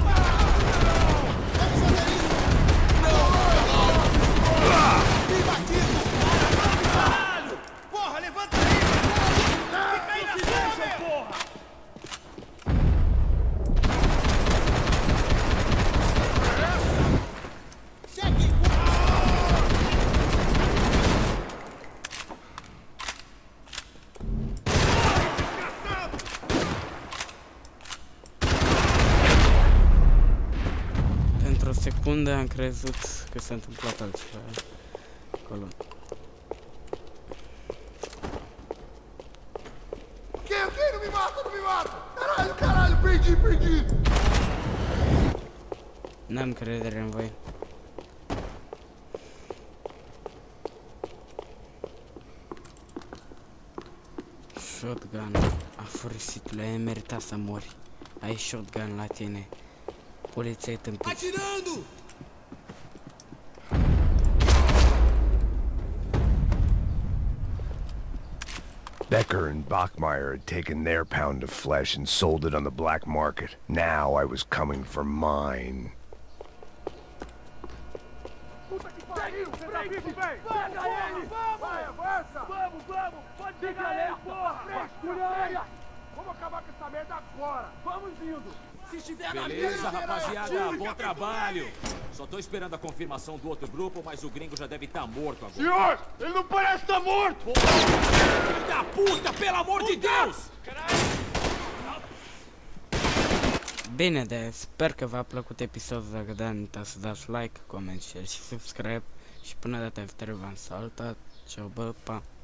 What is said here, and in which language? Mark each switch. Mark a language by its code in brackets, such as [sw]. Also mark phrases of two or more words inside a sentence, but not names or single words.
[pt] Bem batido. caralho! Porra, levanta aí! Fica aí na sua, meu porra! Chegue. [ro] Pentru o secundă am crezut că s-a întâmplat altceva acolo. [pt] O quê? O quê? Não me mata, não me mata! Caralho, caralho, perdi, perdi! [ro] N-am încredere în voi. Shotgun. Afurisitule, ai meritat să mori. Ai shotgun la tine. Poliția-i tâmpit. [pt] Atirando! [en] Becker and Bachmeyer had taken their pound of flesh and sold it on the black market. Now I was coming for mine. [pt] Puta que pariu! Pega ele! Vai, avança! Vamos! Pode pegar ele, porra! Vasculha! Vamos acabar com essa merda agora! Vamos indo! Se estiver na Beleza, minha, rapaziada, bom trabalho. Só tô esperando a confirmação do outro grupo, mas o gringo já deve estar morto agora. Senhor! Ele não parece estar morto! Filho da puta, pelo amor de Deus! [ro] Bine, de sper că v-a plăcut episodul. Dacă da, nu uitați să dați like, coment, share și subscribe. Și până data viitoare v-am salutat. Ciao, bă, pa!